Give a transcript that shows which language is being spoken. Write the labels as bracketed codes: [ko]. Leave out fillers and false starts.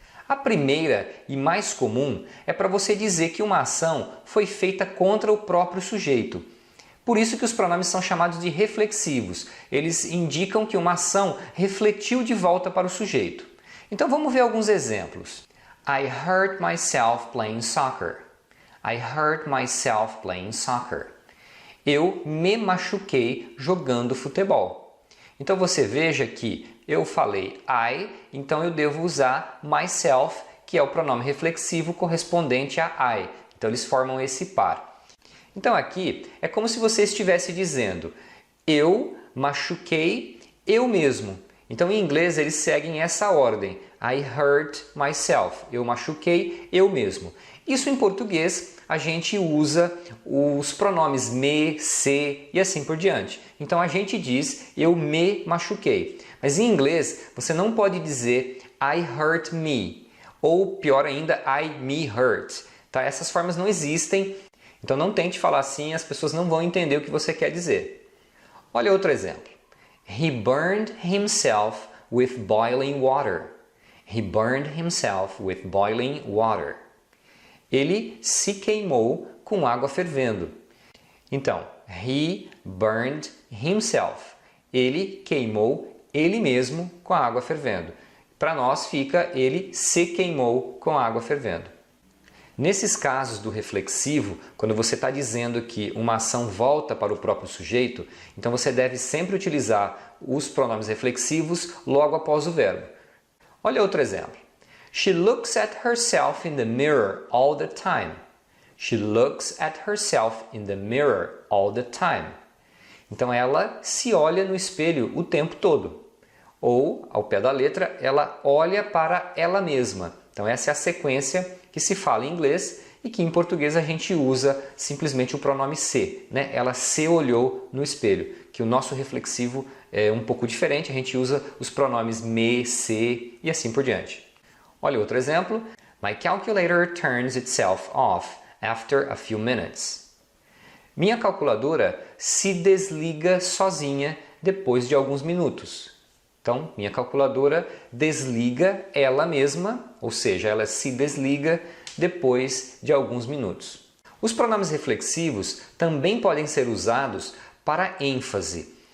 [pt] A primeira e mais comum é para você dizer que uma ação foi feita contra o próprio sujeito. Por isso que os pronomes são chamados de reflexivos. Eles indicam que uma ação refletiu de volta para o sujeito. Então vamos ver alguns exemplos. [en] I hurt myself playing soccer. I hurt myself playing soccer. [pt] Eu me machuquei jogando futebol. Então você veja que eu falei I, então eu devo usar myself, que é o pronome reflexivo correspondente a I. Então eles formam esse par. Então aqui é como se você estivesse dizendo eu machuquei eu mesmo. Então em inglês eles seguem essa ordem. [en] I hurt myself. [pt] Eu machuquei eu mesmo. Isso em português a gente usa os pronomes me, se e assim por diante. Então a gente diz eu me machuquei. Mas em inglês você não pode dizer [en] I hurt me [pt] ou pior ainda [en] I me hurt. [pt] Tá? Essas formas não existem. Então não tente falar assim, as pessoas não vão entender o que você quer dizer. Olha outro exemplo. [en] He burned himself with boiling water. He burned himself with boiling water. [pt] Ele se queimou com água fervendo. Então, [en] he burned himself. [pt] Ele queimou ele mesmo com a água fervendo. Para nós fica ele se queimou com a água fervendo. Nesses casos do reflexivo, quando você está dizendo que uma ação volta para o próprio sujeito, então você deve sempre utilizar os pronomes reflexivos logo após o verbo. Olha outro exemplo. [en] She looks at herself in the mirror all the time. She looks at herself in the mirror all the time. [pt] Então ela se olha no espelho o tempo todo. Ou, ao pé da letra, ela olha para ela mesma. Então essa é a sequência que se fala em inglês e que em português a gente usa simplesmente o pronome se. Né? Ela se olhou no espelho, que o nosso reflexivo é um pouco diferente, a gente usa os pronomes me, se e assim por diante. Olha outro exemplo. [en] My calculator turns itself off after a few minutes. [pt] Minha calculadora se desliga sozinha depois de alguns minutos. Então, minha calculadora desliga ela mesma, ou seja, ela se desliga depois de alguns minutos. Os pronomes reflexivos também podem ser usados para ênfase.